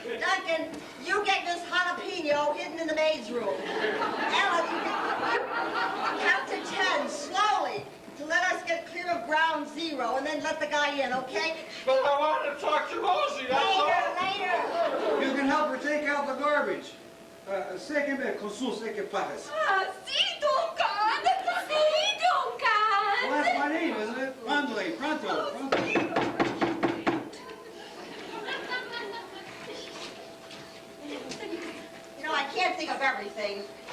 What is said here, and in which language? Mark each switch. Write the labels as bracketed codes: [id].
[en] Duncan, you get Miss Jalapeno hidden in the maid's room. Ellen, you count to 10 slowly to let us get clear of ground zero and then let the guy in, okay? But I want to talk to Rosie, that's all. Later. You can help her take out the garbage. [es] Séqueme con sus equipajes. Sí, Duncan. Sí, Duncan. [en] Well, that's my name, isn't it? [es] Ándale, pronto. [en] You know, I can't think of everything.